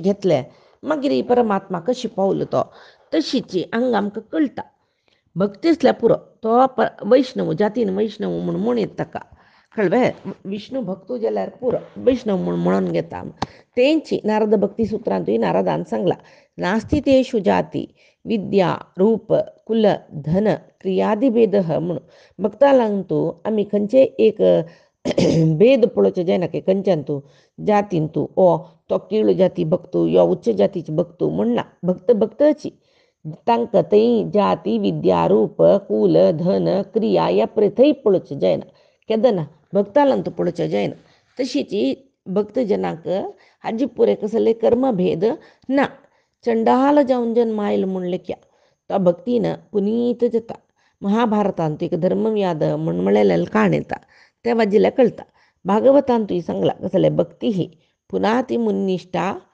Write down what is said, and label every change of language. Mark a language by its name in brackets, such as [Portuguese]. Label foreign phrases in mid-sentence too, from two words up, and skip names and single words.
[Konkani] घेतले मागीर परमात्मा कशी पावलो तो तशीच हांगा आमकां कळटा भक्ती आसल्यार पुरो तो वैष्णव जातीन वैष्णव म्हणून म्हणीत ताका कळ्ळें विष्णू भक्तो जाल्यार पुरो वैष्णव म्हणून घेता तेंची नारद भक्ती सुत्रांतूय नारदान सांगला [Sanskrit] नास्ति तेषु जाती विद्या रूप कुल धन क्रियादी भेद [Konkani] म्हणून भक्तांक आमी खंयचे एक भेद पळोवचे जायना की खंयच्यान तूं जातीन तूं ओ तो कीळ जाती भक्तो यो उच्च जातीचे भक्तो म्हणना भक्त भक्तची तांकां थंय जाती विद्या रूप कुल धन क्रिया ह्या थंय पळोवचें जायना केदां ना भक्तांक पळोवचें जायना तशीच भक्तजनांक हाजी पुरे कसले कर्मभेद ना चंडाल जावन जन्म आयलो म्हण लेख्या तो भक्तीन पुनीत जाता महाभारतांत एक धर्मव्याद म्हण म्हळेलें काण येता त्या वाजिल्यार कळटा भागवतांतूय सांगला कसले [Sanskrit] भक्ती ही पुनाती मुन्निष्ठा